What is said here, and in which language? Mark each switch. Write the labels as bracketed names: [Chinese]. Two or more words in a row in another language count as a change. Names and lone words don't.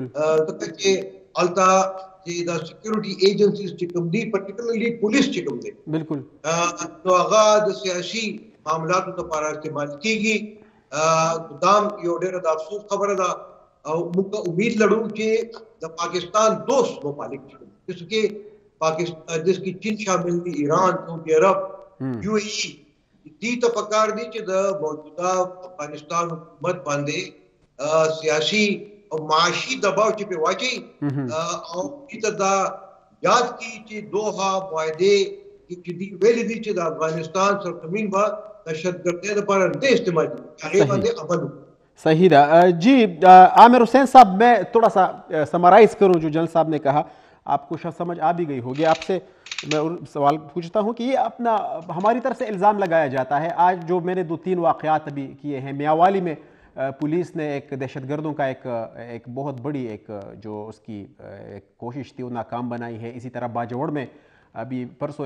[Pashto] ځکه چې الته چې د [English] security agencies [Pashto] چې کوم دي [English] particularly police [Pashto] چې کوم دي بالکل نو هغه د سیاسي معاملاتو لپاره استعمال کیږي دام یو ډېر د افسوس خبره ده او موږ امید لرو چې د پاکستان دوست ممالک جس کې پاکستان جس کی چین شامل دی ایران سعودی عرب یو اے ای دی ته پکار دی چې د موجوده افغانستان حکومت باندې سیاسي او معاشي دباو چې په واچي او دې ته دا یاد کی چې دوحه معاهده کې دی ویل دي چې د افغانستان سرزمین با دهشتګردۍ لپاره نه استعمال هغه باندې عمل [Urdu] صحیح ہے جی عامر حسین صاحب میں تھوڑا سا سمرائز کروں جو جنرل صاحب نے کہا آپ کو شاید سمجھ آ بھی گئی ہوگی آپ سے میں سوال پوچھتا ہوں کہ یہ اپنا ہماری طرف سے الزام لگایا جاتا ہے آج جو میں نے 2-3 واقعات ابھی کیے ہیں میاوالی میں پولیس نے ایک دہشت گردوں کا ایک بہت بڑی ایک جو اس کی ایک کوشش تھی وہ ناکام بنائی ہے اسی طرح باجوڑ میں ابھی پرسوں